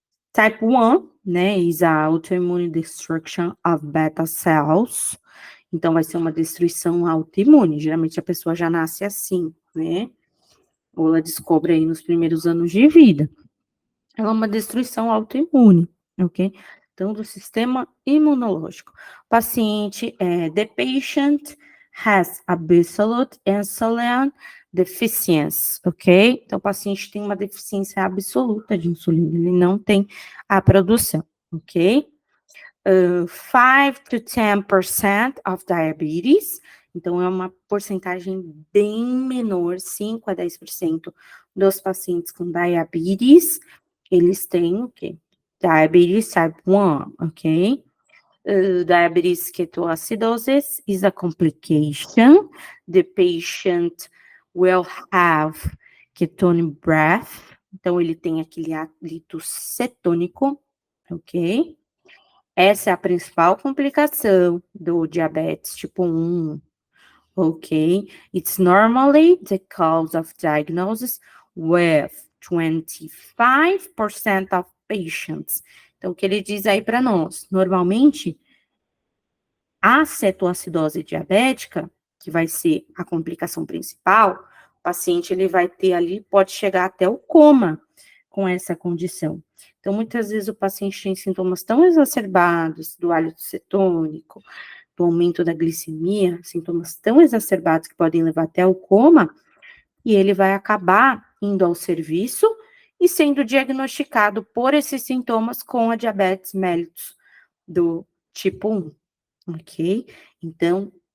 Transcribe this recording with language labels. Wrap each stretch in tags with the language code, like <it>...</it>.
<en>Type 1, né, is a autoimmune destruction of beta cells.</en> <pt>Então, vai ser uma destruição autoimune. Geralmente, a pessoa já nasce assim, né? Ou ela descobre aí nos primeiros anos de vida. Ela é uma destruição autoimune, ok? Então, do sistema imunológico.</pt> <en>Paciente, the patient has absolute insulin deficiency, ok?</en> <pt>Então, o paciente tem uma deficiência absoluta de insulina, ele não tem a produção, ok?</pt> <en>5 to 10% of diabetes,</en> <pt>então é uma porcentagem bem menor, 5 a 10% dos pacientes com diabetes, eles têm o quê?</pt> <en>Diabetes type 1, ok? Diabetes ketoacidosis is a complication. The patient will have ketone breath,</en> <pt>então ele tem aquele hálito cetônico,</pt> <en>ok?</en> <pt>Essa é a principal complicação do diabetes tipo 1, ok?</pt> <en>It's normally the cause of diagnosis with 25% of patients.</en> <pt>Então, o que ele diz aí para nós? Normalmente, a cetoacidose diabética, que vai ser a complicação principal, o paciente ele vai ter ali, pode chegar até o coma com essa condição. Então, muitas vezes o paciente tem sintomas tão exacerbados do hálito cetônico, do aumento da glicemia, sintomas tão exacerbados que podem levar até o coma, e ele vai acabar indo ao serviço e sendo diagnosticado por esses sintomas com a diabetes mellitus do tipo 1, ok? Então,</pt>